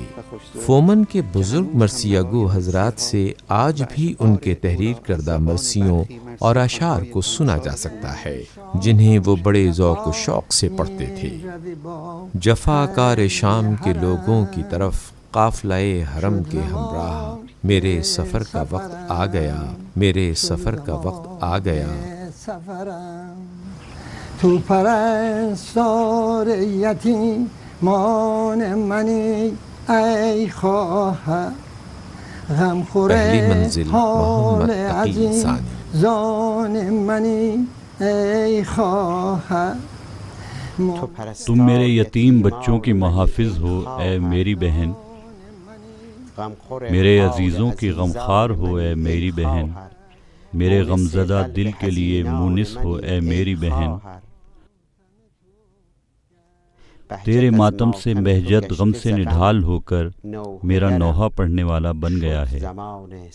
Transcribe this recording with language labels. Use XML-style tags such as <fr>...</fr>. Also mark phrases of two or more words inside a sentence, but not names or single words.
<ur>فومن کے بزرگ مرثیہ گو حضرات سے آج بھی ان کے تحریر کردہ مرثیوں اور اشعار کو سنا جا سکتا ہے جنہیں وہ بڑے ذوق و شوق سے پڑھتے تھے. جفا کار شام کے لوگوں کی طرف قافلہ حرم کے ہمراہ، میرے سفر کا وقت آ گیا، میرے سفر کا وقت آ گیا.</ur> <fa>تو پرستار یتیمان منی ای خواهر، غمخور حال عزیزان منی ای خواهر.</fa> <ur>تم میرے یتیم بچوں کی محافظ ہو اے میری بہن، میرے عزیزوں کی غمخوار ہو اے میری بہن، میرے غمزدہ دل کے لیے مونس ہو اے میری بہن. تیرے ماتم سے بہجت غم سے نڈھال ہو کر میرا نوحہ پڑھنے والا بن گیا ہے.</ur>